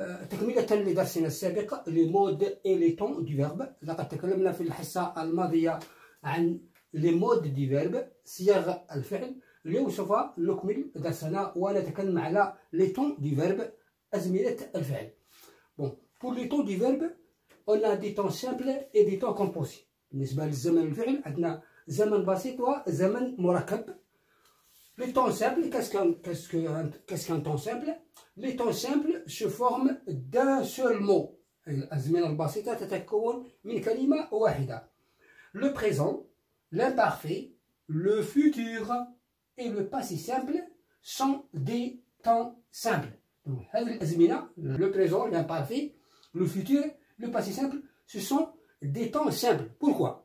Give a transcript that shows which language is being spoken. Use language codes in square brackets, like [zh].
[ar] تكملة لدرسنا السابق لي مود اي لي طون دي فيرب. لقد تكلمنا في الحصة الماضية عن لي مود دي فيرب، صيغ الفعل. اليوم سوف نكمل درسنا ونتكلم على لي طون دي فيرب، أزمنة الفعل. [fr] بون، pour les temps du verbe on a des temps simples et des temps composés. [ar] بالنسبة للزمن الفعل عندنا زمن بسيط وزمن مركب. [fr] Les temps simples, qu'est-ce qu'un temps simple? Les temps simples se forment d'un seul mot. [ar] الأزمنة البسيطة تتكون من كلمة واحدة. [fr] Le présent, l'imparfait, le futur et le passé simple sont des temps simples. Donc, [ar] هذه الأزمنة, [fr] le présent, l'imparfait, le futur, le passé simple, ce sont des temps simples. Pourquoi?